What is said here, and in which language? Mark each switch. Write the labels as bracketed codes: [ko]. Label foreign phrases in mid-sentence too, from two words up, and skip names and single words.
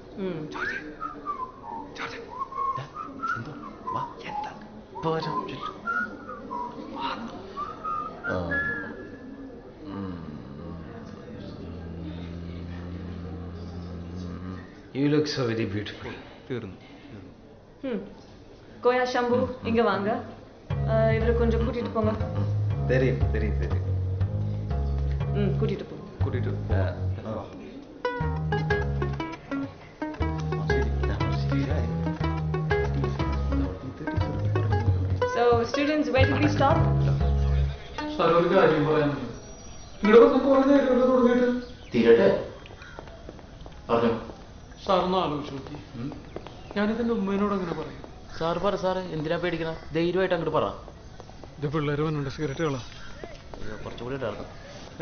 [en] You look so very beautiful. [ta] Koya Shambhu, inga vaanga. இவர கொஞ்சம் கூட்டிட்டு போங்க. Theriyum. கூட்டிட்டு போங்க. Kootitu. [en] So students, where did we stop? Sir, [ml] ഒരു കാര്യം പറയാനുണ്ട്. നിങ്ങളൊക്കെ കുറെ നേരം തുടങ്ങിയിട്ട് തീരട്ടെ പറഞ്ഞു. സാറൊന്ന് ആലോചിച്ചു നോക്കി. ഞാനിതെന്റെ ഉമ്മേനോട് അങ്ങനെ പറയും. സാറ് പറ സാറ്, എന്തിനാ പേടിക്കണം? ധൈര്യമായിട്ട് അങ്ങോട്ട് പറ. ഇത് പിള്ളേര് വന്നുണ്ട്, സിഗരറ്റുകളാ. കുറച്ചുകൂടി ഇടാറുണ്ട്.